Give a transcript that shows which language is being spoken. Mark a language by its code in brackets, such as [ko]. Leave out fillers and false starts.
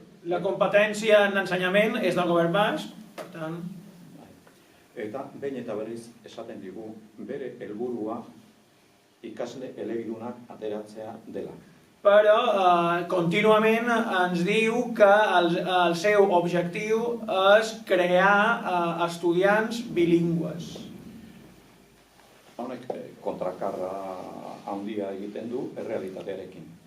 [ca] La competència en ensenyament és del govern basc, per tant... [eu] Eta behin eta berriz esaten digu bere helburua ikasle elebidunak ateratzea dela. [ca] Però contínuament ens diu que el seu objectiu és crear estudiants bilingües. [eu] Honek kontrakarra handia egiten du errealitatearekin.